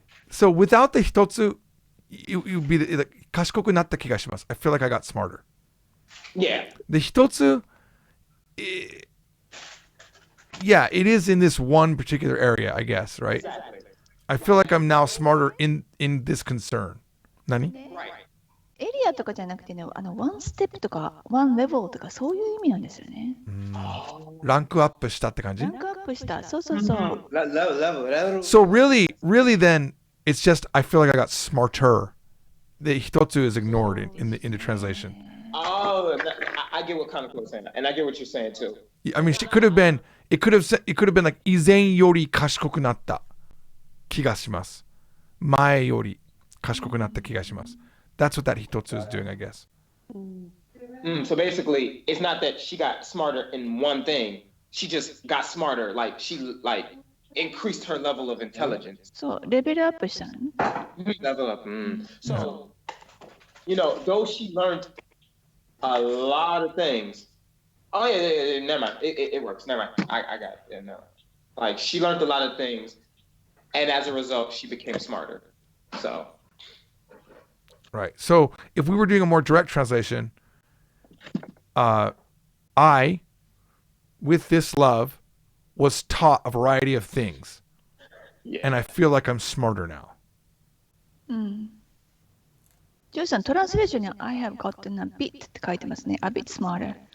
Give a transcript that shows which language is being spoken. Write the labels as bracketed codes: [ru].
[en] So without the hitotsu, you'd be the [ja] 賢くなった気がします. [en] I feel like I got smarter. Yeah. The hitotsu, yeah, it is in this one particular area, I guess, right? Exactly. I feel like I'm now smarter in this concern. [ja] 何? ね [en] Right. [ja] エリアとかじゃなくてね、ワンステップとか、ワンレベルとか、そういう意味なんですよね。ランクアップしたって感じ? ランクアップした。そうそうそう。 [en] Level. So really then, it's just I feel like I got smarter. The hitotsu is ignored in the translation. Oh, I get what Kaneko was saying, and I get what you're saying too. [ja] I mean, it could have been like 以前より賢くなった気がします。前より賢くなった気がします。 [en] That's what that hitotsu is doing, I guess. So basically, it's not that she got smarter in one thing. She just got smarter. Like she increased her level of intelligence. [ja] そう、レベルアップしたのね。 [en] Level up. So, though she learned a lot of things. Oh yeah, never mind. It works. Never mind. I got it. Yeah, no. Like she learned a lot of things, and as a result, she became smarter. So. Right. So if we were doing a more direct translation, I, with this love, was taught a variety of things, and I feel like I'm smarter now. [ja] うん。ジョーさん、トランスレーションに [en] I have gotten a bit [ja] って書いてますね。 [en] A bit smarter.